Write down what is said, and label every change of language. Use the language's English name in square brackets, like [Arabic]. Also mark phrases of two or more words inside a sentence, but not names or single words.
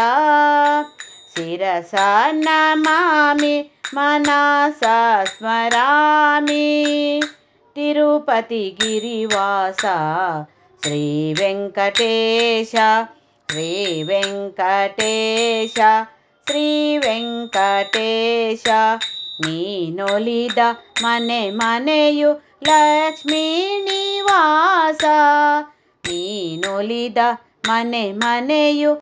[Sanskrit] శిరసా నమామి మనసా స్మరామి. తిరుపతి గిరివాస శ్రీ వెంకటేశ, శ్రీ వెంకటేశ, శ్రీ వెంకటేశ. [Kannada] ನೀನೊಲಿದ ಮನೆ ಮನೆಯು ಲಕ್ಷ್ಮೀ ನಿವಾಸ. ನೀನೊಲಿದ ಮನೆ ಮನೆಯು